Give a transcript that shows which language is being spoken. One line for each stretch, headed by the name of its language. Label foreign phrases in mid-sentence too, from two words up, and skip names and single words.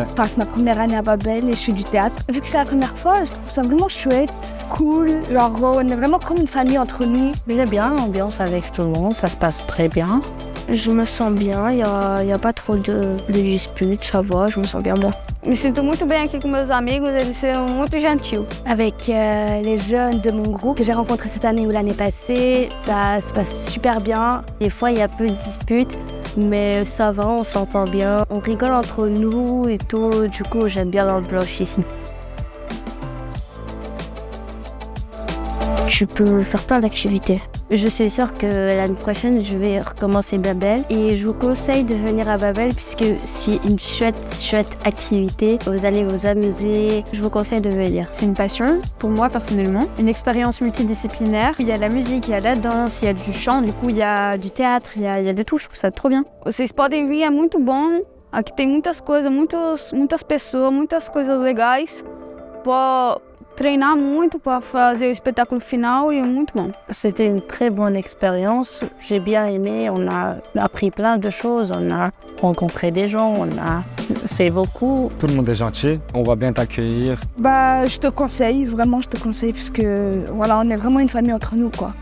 French: Je passe ma première année à Babel et je fais du théâtre. Vu que c'est la première fois, je trouve ça vraiment chouette, cool. Genre, on est vraiment comme une famille entre nous. J'aime bien l'ambiance avec tout le monde, ça se passe très bien. Je me sens bien, il y a pas trop de disputes, ça va, je me sens bien moi.
Portuguese: Me sinto muito bem aqui com meus amigos, eles são muito gentis.
French: Avec les jeunes de mon groupe que j'ai rencontrés cette année ou l'année passée, ça se passe super bien. Des fois, il y a peu de disputes, mais ça va, on s'entend bien. On rigole entre nous et tout, du coup, j'aime bien l'ambiance ici. Tu peux faire plein d'activités. Je suis sûre que l'année prochaine, je vais recommencer Babel et je vous conseille de venir à Babel puisque c'est une chouette activité. Vous allez vous amuser, je vous conseille de venir. C'est une passion, pour moi personnellement, une expérience multidisciplinaire. Il y a de la musique, il y a de la danse, il y a du chant, du coup il y a du théâtre, il y a de tout, je trouve ça trop bien.
Portuguese: Vocês podem vir, é muito bom. Aqui tem muitas coisas, muitas pessoas, muitas coisas legais. Pode treinar muito para fazer o espetáculo final e é muito bom.
French: C'était une très bonne expérience. J'ai bien aimé. On a appris plein de choses. On a rencontré des gens. On a fait beaucoup. Tout le monde est gentil. On va bien t'accueillir. Je te conseille, vraiment, je te conseille parce que voilà, on est vraiment une famille entre nous, quoi.